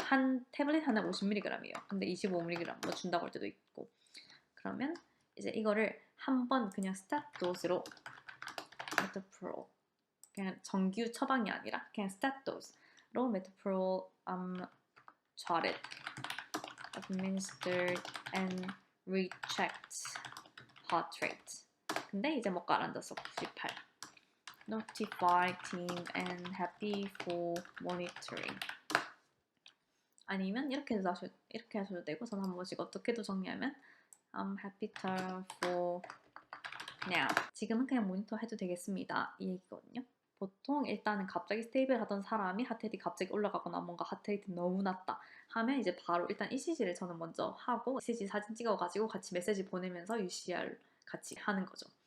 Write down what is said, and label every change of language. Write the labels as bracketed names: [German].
[Korean] 한 태블릿 하나 50mg이에요. 근데 25mg 뭐 준다고 할 때도 있고 그러면 이제 이거를 한번 그냥 스타트 도스로 메토프로 그냥 정규 처방이 아니라 그냥 스타트 도스로 메토프로 [English] jotted, administered and rechecked heart rate. [Korean] 근데 이제 뭐 깔아놨어 98. [English] Notify team and happy for monitoring. [Korean] 아니면 이렇게 하셔도 되고 저는 한 번씩 어떻게도 정리하면 [English] I'm happy for now. [Korean] 지금은 그냥 모니터 해도 되겠습니다. 이 얘기거든요. 보통 일단은 갑자기 스테이블 하던 사람이 하트레이트 갑자기 올라가거나 뭔가 하트레이트 너무 낮다 하면 이제 바로 일단 ECG를 저는 먼저 하고 ECG 사진 찍어가지고 같이 메시지 보내면서 UCR 같이 하는 거죠.